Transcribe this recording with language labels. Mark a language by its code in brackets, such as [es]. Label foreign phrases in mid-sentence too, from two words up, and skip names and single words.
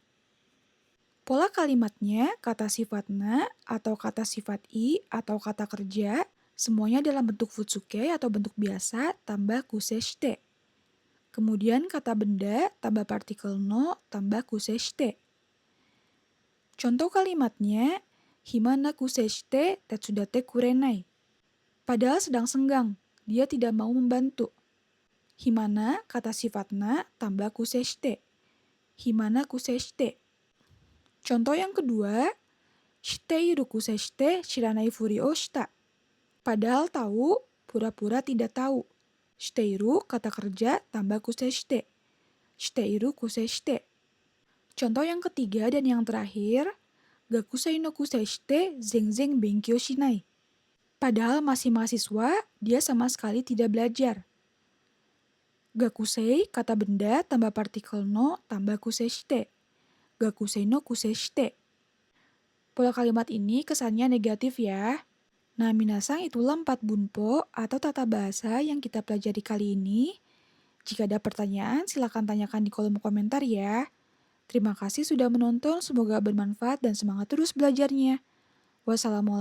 [id] Pola kalimatnya, kata sifat na, atau kata sifat i, atau kata kerja, semuanya dalam bentuk futsuke atau bentuk biasa, tambah [ja] くせして. [id] Kemudian kata benda, tambah partikel no, tambah [ja] くせして. Contoh kalimatnya, 暇なくせして手伝ってくれない. [id] Padahal sedang senggang, dia tidak mau membantu. Himana, kata sifat na, tambah [ja] くせして. 暇なくせして. [id] Contoh yang kedua, [ja] 知っているくせして知らないふりをした. [id] Padahal tahu, pura-pura tidak tahu. Shiteiru, kata kerja, tambah [ja] くせして. 知っているくせして. [id] Contoh yang ketiga dan yang terakhir, [ja] 学生のくせして全然勉強しない. [id] Padahal masih mahasiswa, dia sama sekali tidak belajar. Gakusei, kata benda, tambah partikel no, tambah [ja] くせして. 学生のくせして. [id] Pola kalimat ini kesannya negatif ya. Nah, minasang itulah 4 bunpo atau tata bahasa yang kita pelajari kali ini. Jika ada pertanyaan, silakan tanyakan di kolom komentar ya. Terima kasih sudah menonton, semoga bermanfaat dan semangat terus belajarnya.